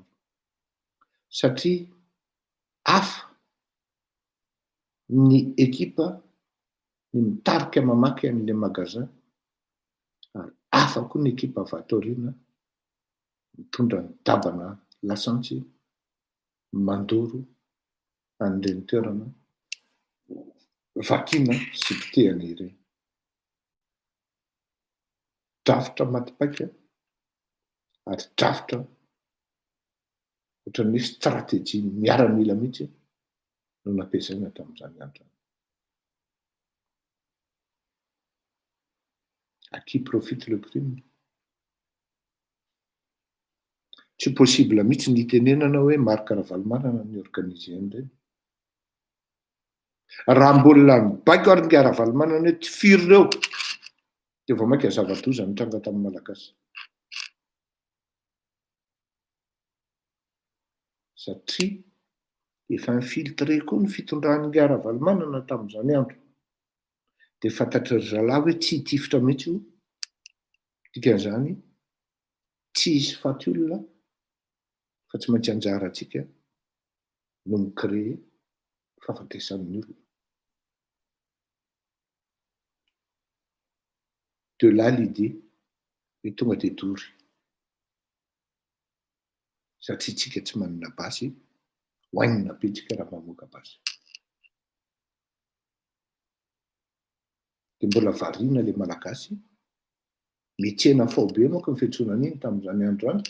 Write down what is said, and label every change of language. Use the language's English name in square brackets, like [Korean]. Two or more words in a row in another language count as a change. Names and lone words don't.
[Malagasy] Satria hafa ny ekipa ny mitarika mamaky an'ilay magazin ary hafa koa ny ekipa avy ato aoriana mitondra ny dabana lasantsy mandoro an'ireny toerana vakina sy pitehana ireny. Drafitra matipaika ary drafitra ohatran'ny hoe stratégie miaramila mihitsy no nampiasaina tamin'izany andro. [French] À qui profite le crime? [Malagasy] Tsy possible mihitsy ny itenenana hoe marika ara-valimanana ny organise an'ireny. Raha mbola mibaiko ary ny ara-valimanana hoe tsy firy ireo dia vao mainka zava-doza mitranga tamin'ny malagasy. Satria efa infiltré koa ny fitondran'ny ara-valimanana tamin'izany andro. Dia fantatry ry zalahy hoe tsy hitifitra mihitsy io dikan'izany tsy hisy faty olona fa tsy maintsy anjara antsika no micréer fahafatesan'ny olona. [French] De là l'idée [Malagasy] hoe tonga dia dory satria tsika tsy manana basy hoainina betsika raha mamoaka basy. Dia mbola variana ilay malagasy mihetsena fao be manko ny fiantsoana an'iny tamin'izany andro any.